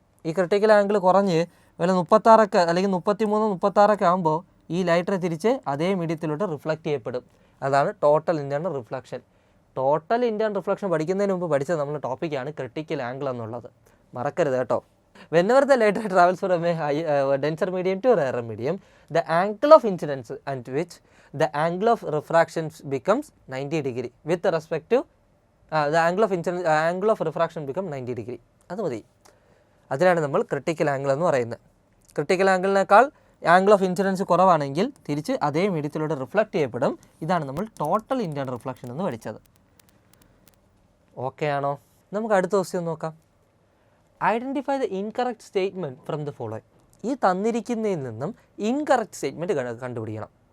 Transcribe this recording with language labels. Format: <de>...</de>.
<ml>ഈ critical angle കുറഞ്ഞ് വല്ല 36 അല്ലെങ്കിൽ 33, 36 ആകുമ്പോൾ ഈ ലൈറ്റ് റേ തിരിച്ച് അതേ മീഡിയത്തിലോട്ട് റിഫ്ലക്റ്റ് ചെയ്യപ്പെടും. അതാണ് total internal reflection. Total internal reflection പഠിക്കുന്നതിന് മുമ്പ് പഠിച്ചത് നമ്മുടെ ടോപ്പിക്കാണ് ക്രിട്ടിക്കൽ ആംഗിൾ എന്നുള്ളത്, മറക്കരുത് കേട്ടോ.</ml> <en>Whenever the light ray travels from a denser medium to a rarer medium, the angle of incidence at which the angle of refraction becomes 90 degree with respect to the angle of refraction become 90 degree.</en> <ml>അത് മതി. അതിനാണ് നമ്മൾ critical angle എന്ന് പറയുന്നത്. Critical ആംഗിളിനേക്കാൾ angle of incidence കുറവാണെങ്കിൽ തിരിച്ച് അതേ മീഡിയത്തിലൂടെ reflect ചെയ്യപ്പെടും. ഇതാണ് നമ്മൾ ടോട്ടൽ ഇൻറ്റേർണൽ റിഫ്ലക്ഷൻ എന്ന് പഠിച്ചത്. ഓക്കെ ആണോ? നമുക്ക് അടുത്ത ക്വസ്റ്റ്യൻ നോക്കാം.</ml> <en>Identify the incorrect statement from the following.</en> <ml>ഈ തന്നിരിക്കുന്നതിൽ നിന്നും ഇൻകറക്റ്റ് സ്റ്റേറ്റ്മെൻറ്റ് കണ്ടുപിടിക്കണം.</ml>